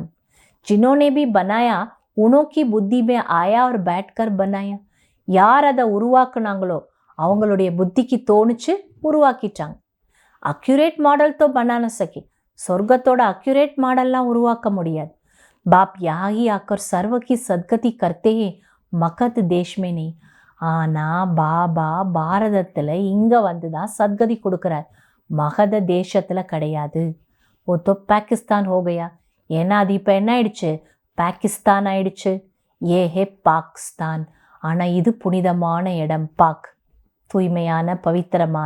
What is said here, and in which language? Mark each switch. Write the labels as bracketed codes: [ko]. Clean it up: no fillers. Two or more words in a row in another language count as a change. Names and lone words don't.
[hi] जिन्होंने भी बनाया उनकी बुद्धि में आया वो बैठकर बनाया. [ta] யார் அதை உருவாக்குனாங்களோ அவங்களுடைய புத்திக்கு தோணுச்சு, உருவாக்கிட்டாங்க. [en] accurate model [hi] तो बना न सकी. [ta] சொர்க்கத்தோட [en] accurate model [ta] உருவாக்க முடியாது. [hi] बाप यहाँ ही आकर सर्व की सद्गति करते हैं, मगध देश में नहीं. [ta] ஆனா பாபா பாரதத்தில் இங்கே வந்து தான் சத்கதி கொடுக்குறார், மகத தேசத்தில் கிடையாது. [hi] वो तो पाकिस्तान हो गया, [ta] ஏன்னா அது இப்போ என்ன ஆயிடுச்சு, பாகிஸ்தான் ஆயிடுச்சு. [hi] ये है पाकिस्तान. [ta] ஆனால் இது புனிதமான இடம், பாக், தூய்மையான பவித்திரமான.